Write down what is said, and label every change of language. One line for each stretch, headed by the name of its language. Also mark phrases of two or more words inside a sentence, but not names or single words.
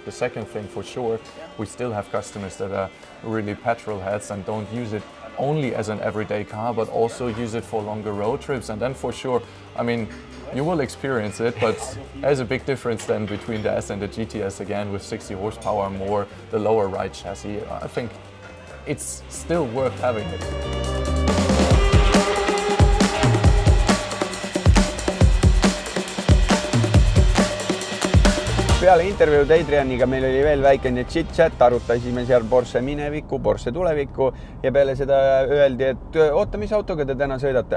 English: The second thing, for sure, we still have customers that are really petrol heads and don't use it only as an everyday car, but also use it for longer road trips. And then for sure, I mean, you will experience it, but there's a big difference then between the S and the GTS again, with 60 horsepower more, the lower ride chassis. I think it's still worth having it.
Estonian: Peale intervjuud Adrianiga meil oli veel väikene chit-chat, arutasime seal Porsche minevikku, Porsche tulevikku ja peale seda öeldi, et oota, mis autoga te täna sõidate?